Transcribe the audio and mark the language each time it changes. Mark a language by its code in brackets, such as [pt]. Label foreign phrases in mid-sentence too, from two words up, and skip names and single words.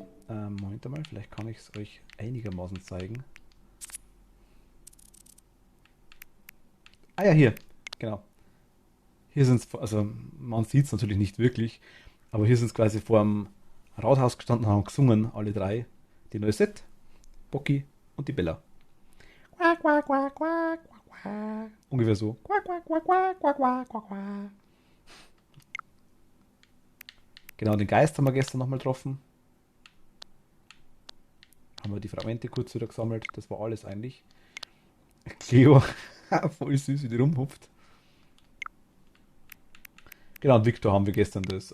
[de] Moment einmal, vielleicht kann ich es euch einigermaßen zeigen. Ah ja, hier. Genau. Hier sind es, also man sieht es natürlich nicht wirklich, aber hier sind es quasi vor dem Rathaus gestanden, haben gesungen, alle 3. Die Noisette, Bocky und die Bella. Quack, quack, quack, quack, quack, quack. Ungefähr so. Quack, quack, quack, quack, quack, quack, quack, quack. Genau, den Geist haben wir gestern nochmal getroffen. Haben wir die Fragmente kurz wieder gesammelt. Das war alles eigentlich. Cleo, voll süß, wie die rumhupft. Genau, und Victor haben wir gestern das.